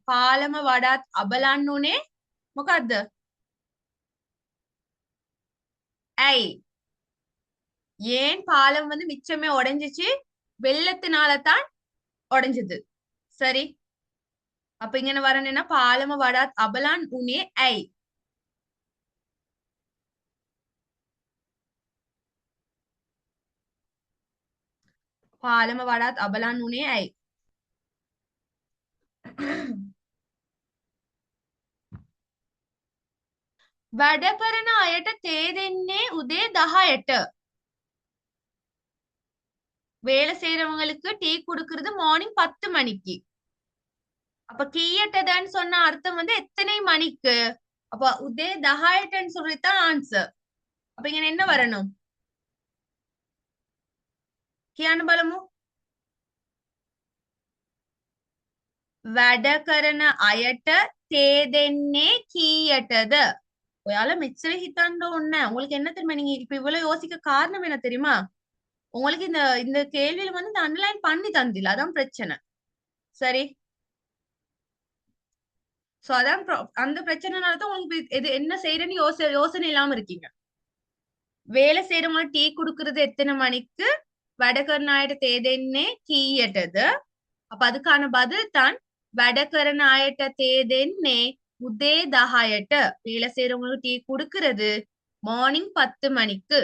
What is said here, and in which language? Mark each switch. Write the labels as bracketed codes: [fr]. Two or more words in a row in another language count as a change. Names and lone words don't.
[si] පාලම වඩාත් අබලන් වුණේ මොකක්ද? [ta] ஐ. ஏன் பாலம் வந்து மிச்சமே உடைஞ்சிச்சு? வெள்ளத்தினால தான் உடைஞ்சது. சரி. அப்ப இங்க வரணும்னா [si] පාලම වඩාත් අබලන් වුණේ ඇයි. පාලම වඩාත් අබලන් වුණේ ඇයි? වැඩ කරන අයට තේ දෙන්නේ උදේ 10ට. [ta] வேலை செய்யறவங்களுக்கு டீ குடுக்கறது மார்னிங் 10 மணிக்கு. அப்ப கீயட்டதான்னு சொன்ன அர்த்தம் வந்து எத்தனை மணிக்கு? அப்ப உதே 10ටன்னு சொல்லித்தான் ஆன்சர். அப்ப இங்க என்ன வரணும்? [si] කියන්න බලමු. වැඩ කරන අයට තේ දෙන්නේ කීයටද? ඔයාලා මෙච්චර හිතන්න ඕනේ. [ta] உங்களுக்கு என்ன தெரியுமா? நீங்க இப்ப இவ்வளவு யோசிக்க காரணம் என்ன தெரியுமா? உங்களுக்கு இந்த இந்த கேள்வியில வந்து இந்த அண்டர்லைன் பண்ணி தந்தில. அதான் பிரச்சனை. சரி. சோ அதான் அந்த பிரச்சனைனால தான் உங்களுக்கு இது என்ன செய்யறேன்னு யோசனை இல்லாம இருக்கீங்க. வேலை செய்யறவங்க டீ குடுக்கறது எத்தனை மணிக்கு? [si] වැඩ කරන අයට තේ දෙන්නේ කීයටද? [ta] அப்ப அதுக்கான பதில் தான் [si] වැඩ කරන අයට තේ දෙන්නේ උදේ 10ට. [ta] வேலை செய்யறவங்களுக்கு டீ குடுக்கறது மார்னிங் 10 மணிக்கு.